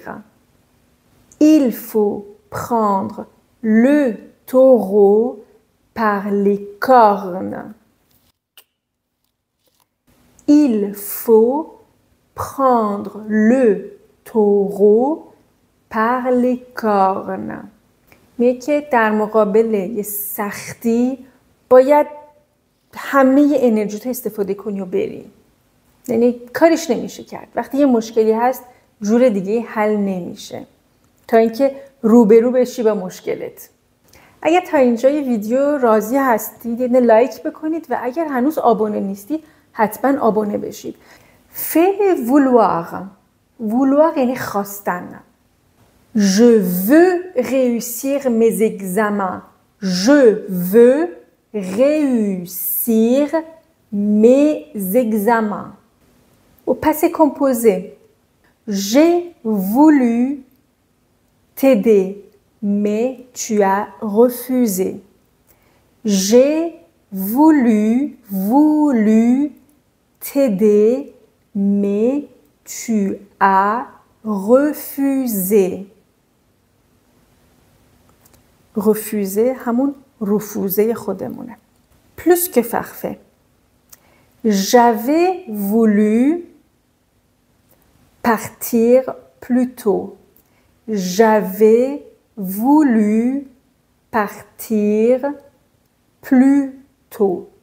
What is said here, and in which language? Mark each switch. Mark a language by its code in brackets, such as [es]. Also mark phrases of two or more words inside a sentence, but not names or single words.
[fr] Il faut prendre le taureau par les cornes. Il faut prendre le taureau par les cornes. [fa] میگه که در مقابل یه سختی باید همه انرژیتو استفاده کنی و بری. یعنی کارش نمیشه کرد. وقتی یه مشکلی هست جور دیگه حل نمیشه تا اینکه روبرو بشی با مشکلت. اگر تا اینجای ویدیو راضی هستید یه لایک بکنید و اگر هنوز آبونه نیستی حتما آبونه بشید. فعل vouloir. vouloir یعنی خواستن. [fr] Je veux réussir mes examens. Je veux réussir mes examens. Au passé composé. J'ai voulu t'aider, mais tu as refusé. J'ai voulu t'aider, mais tu as refusé. [fa] refuser همون رفوزه خودمونه. [fr] plus que parfait. J'avais voulu partir plus tôt. J'avais voulu partir plus tôt.